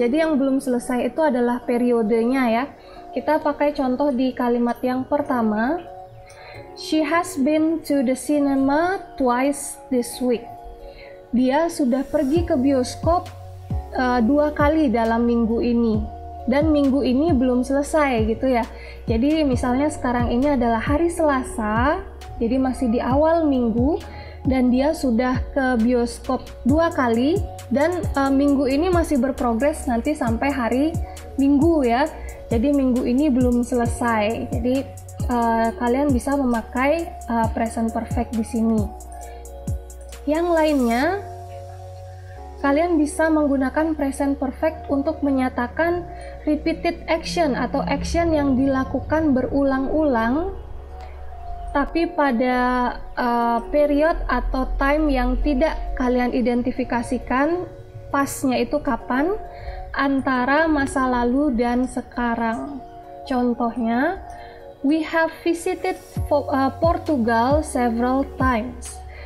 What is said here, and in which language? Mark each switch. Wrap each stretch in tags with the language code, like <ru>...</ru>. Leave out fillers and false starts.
<id>Jadi yang belum selesai itu adalah periodenya ya. Kita pakai contoh di kalimat yang pertama.</id> <en>She has been to the cinema twice this week.</en> <id>Dia sudah pergi ke bioskop 2 kali dalam minggu ini. Dan minggu ini belum selesai gitu ya. Jadi misalnya sekarang ini adalah hari Selasa, jadi masih di awal minggu dan dia sudah ke bioskop 2 kali dan minggu ini masih berprogres nanti sampai hari Minggu ya. Jadi minggu ini belum selesai. Jadi kalian bisa memakai present perfect di sini. Yang lainnya, kalian bisa menggunakan present perfect untuk menyatakan repeated action atau action yang dilakukan berulang-ulang tapi pada period atau time yang tidak kalian identifikasikan pasnya itu kapan antara masa lalu dan sekarang. Contohnya,</id> <en>we have visited Portugal several times.</en>